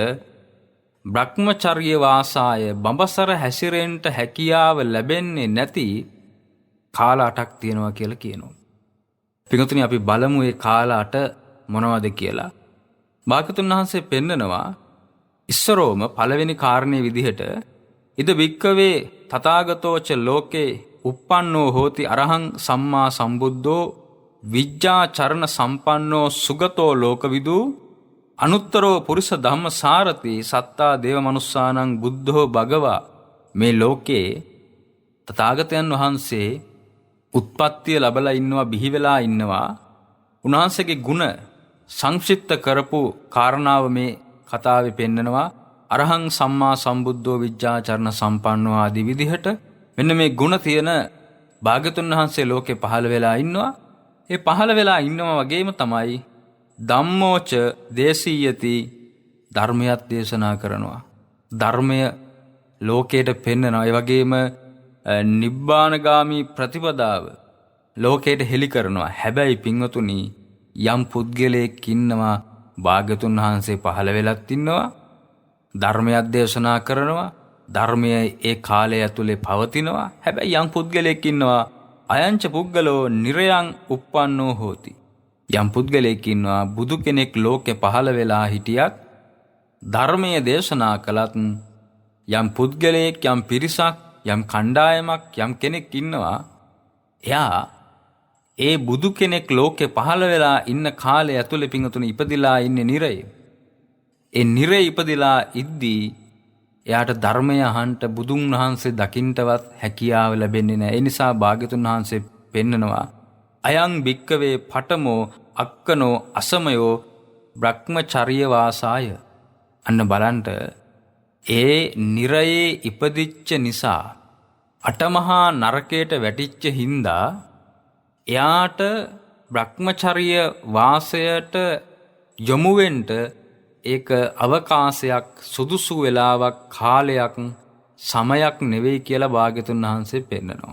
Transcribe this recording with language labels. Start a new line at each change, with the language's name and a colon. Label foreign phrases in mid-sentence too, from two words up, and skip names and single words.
Sinhala: බ්‍රහ්මචර්ය වාසාය බඹසර හැසිරෙන්න හැකියාව ලැබෙන්නේ නැති කාල 8ක් තියෙනවා කියලා කියනවා. පිටුතුනි අපි බලමු මේ කාල 8 මොනවද කියලා. භාග්‍යවතුන් වහන්සේ පෙන්නනවා ඉස්සරෝම පළවෙනි කාරණේ විදිහට
Pali: ඉද වික්කවේ තථාගතෝච ලෝකේ uppannෝ හෝති අරහං සම්මා සම්බුද්ධෝ විජ්ජා චරණ සම්පන්නෝ සුගතෝ ලෝකවිදු අනුත්තරෝ පුරිස ධම්ම සාරති සත්තා දේව මනුස්සානං බුද්ධෝ භගවා.
Sinhala: මේ ලෝකේ තථාගතයන් වහන්සේ උත්පත්තිය ලැබලා ඉන්නවා, බිහි වෙලා ඉන්නවා. උන්වහන්සේගේ ගුණ සංක්ෂිප්ත කරපු කාරණාව මේ කතාවේ පෙන්නනවා.
Pali: අරහං සම්මා සම්බුද්ධෝ විජ්ජාචරණ සම්පන්නෝ
Sinhala: ආදී විදිහට මෙන්න මේ ගුණ තියෙන භාග්‍යතුන් වහන්සේ ලෝකේ පහළ වෙලා ඉන්නවා. ඒ පහළ වෙලා ඉන්නවා වගේම තමයි
Pali: ධම්මෝච දේශීයති
Sinhala: ධර්මයක් දේශනා කරනවා. ධර්මය ලෝකයට පෙන්නනවා. ඒ වගේම නිබ්බානගාමී ප්‍රතිපදාව ලෝකයට හෙළි කරනවා. හැබැයි පින්වතුනි යම් පුද්ගලයෙක් ඉන්නවා භාග්‍යතුන් වහන්සේ පහළ වෙලත් ඉන්නවා, ධර්මයක් දේශනා කරනවා, ධර්මය ඒ කාලය ඇතුලේ පවතිනවා. හැබැයි යම් පුද්ගලයෙක් ඉන්නවා
Pali: අයංච පුද්ගලෝ නිරයං uppannෝ හෝති.
Sinhala: යම් පුද්ගලයෙක් ඉන්නවා බුදු කෙනෙක් ලෝකේ පහළ වෙලා හිටියත් ධර්මයේ දේශනා කළත් යම් පුද්ගලයෙක් යම් පිරිසක් යම් කණ්ඩායමක් යම් කෙනෙක් ඉන්නවා එයා ඒ බුදු කෙනෙක් ලෝකේ පහළ වෙලා ඉන්න කාලය ඇතුලේ පිංගුතුනි ඉපදිලා ඉන්නේ නිරයේ. ඒ නිරේ ඉපදිලා ඉද්දී එයාට ධර්මය අහන්න බුදුන් වහන්සේ දකින්නවත් හැකියාව ලැබෙන්නේ නැහැ. ඒ නිසා භාග්‍යතුන් වහන්සේ පෙන්නනවා
Pali: අයං භික්කවේ පඨමෝ අක්කනෝ අසමයෝ බ්‍රහ්මචර්ය වාසාය.
Sinhala: අන්න බලන්න ඒ නිරයේ ඉපදිච්ච නිසා අටමහා නරකයට වැටිච්ච හින්දා එයාට බ්‍රහ්මචර්ය වාසයට යොමු වෙන්න ඒක අවකාශයක්, සුදුසු වෙලාවක්, කාලයක්, සමයක් නෙවෙයි කියලා භාග්‍යතුන් වහන්සේ පෙන්නනවා.